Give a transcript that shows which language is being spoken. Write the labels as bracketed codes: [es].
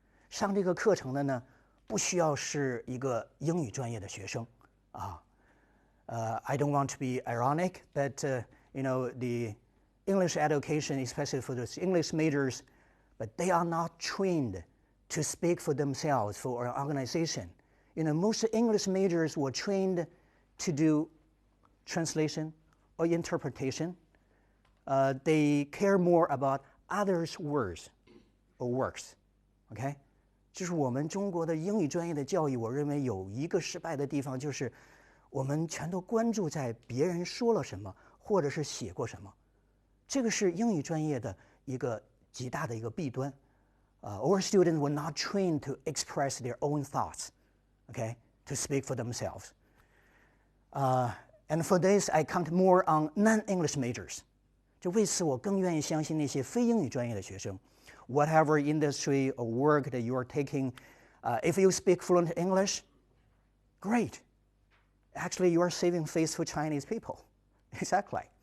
[zh] 上这个课程的呢，不需要是一个英语专业的学生 [en] I don't want to be ironic, but the English education, especially for those English majors, but they are not trained to speak for themselves for an organization. Most English majors were trained to do translation or interpretation. They care more about others' words or works. Okay? [zh] 就是我们中国的英语专业的教育，我认为有一个失败的地方，就是我们全都关注在别人说了什么，或者是写过什么。这个是英语专业的一个极大的一个弊端。 [en] Our students were not trained to express their own thoughts, okay, to speak for themselves. And for this, I count more on non-English majors. [zh] 就为此，我更愿意相信那些非英语专业的学生。 [en] Whatever industry or work that you are taking, if you speak fluent English, great. Actually, you are saving face for Chinese people. Exactly.